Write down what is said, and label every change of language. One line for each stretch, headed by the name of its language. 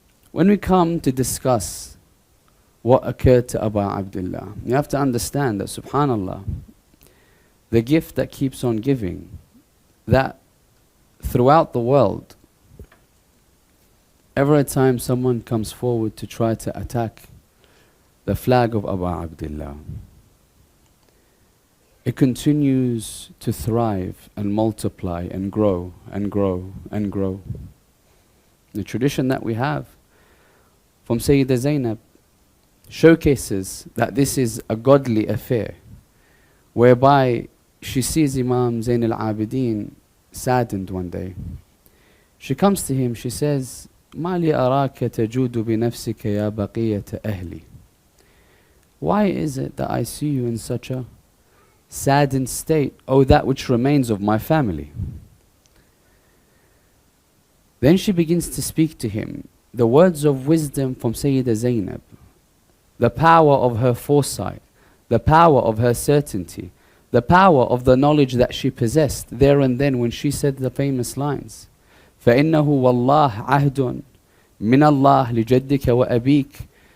English: When we come to discuss what occurred to Abu Abdullah, you have to understand that, subhanallah, the gift that keeps on giving, that throughout the world, every time someone comes forward to try to attack the flag of Abu Abdullah, it continues to thrive and multiply and grow and grow and grow. The tradition that we have from Sayyidah Zainab showcases that this is a godly affair, whereby she sees Imam Zain al-Abidin saddened one day.
Arabic: She comes to him, she says, مَا لِي أَرَاكَ تَجُودُ بِنَفْسِكَ يَا بَقِيَّةَ أَهْلِ.
English: Why is it that I see you in such a saddened state, oh that which remains of my family? Then she begins to speak to him the words of wisdom from Sayyidah Zainab, the power of her foresight, the power of her certainty, the power of the knowledge that she possessed there and then when she said the famous lines,
Arabic: فَإِنَّهُ وَاللَّهِ عَهْدٌ مِنَ اللَّهِ لِجَدِّكَ وَأَبِيكَ